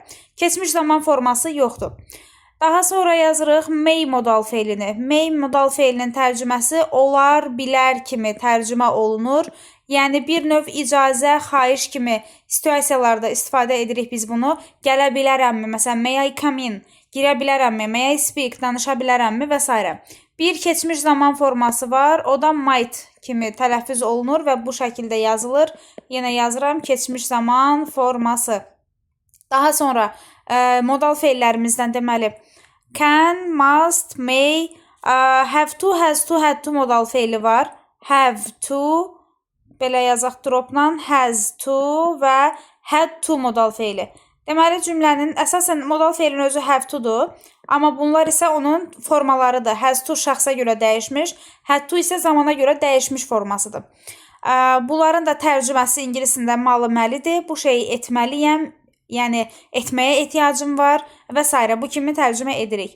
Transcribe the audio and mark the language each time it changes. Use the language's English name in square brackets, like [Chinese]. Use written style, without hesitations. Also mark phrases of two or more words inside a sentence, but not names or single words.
[Azerbaijani] Keçmiş zaman forması yoxdur. Daha sonra yazırıq may modal feilini. May modal feilinin tərcüməsi olar, bilər kimi tərcümə olunur. Yəni, bir növ icazə, xahiş kimi situasiyalarda istifadə edirik biz bunu. Gələ bilərəmmi? Məsələn, [English] may I come in? [Azerbaijani] Girə bilərəmmi? [English] May I speak? [Azerbaijani] Danışa bilərəmmi? Və s. Bir keçmiş zaman forması var. O da might kimi tələffüz olunur və bu şəkildə yazılır. Yenə yazıram keçmiş zaman forması. Daha sonra modal feillərimizdən deməli [English] can, must, may, have to, has to, had to [Azerbaijani] modal feili var. [English] Have to, [Azerbaijani] belə yazaq dropla, [English] has to və had to [Azerbaijani] modal feili. Deməli, cümlənin əsasən modal feilin özü [English] have to- [Azerbaijani] dur. Amma bunlar isə onun formalarıdır. [English] Has to [Azerbaijani] şəxsə görə dəyişmiş, [English] had to [Azerbaijani] isə zamana görə dəyişmiş formasıdır. Bunların da tərcüməsi ingilisində malı məlidir. Bu şeyi etməliyəm, yəni etməyə ehtiyacım var və s. Bu kimi tərcümə edirik.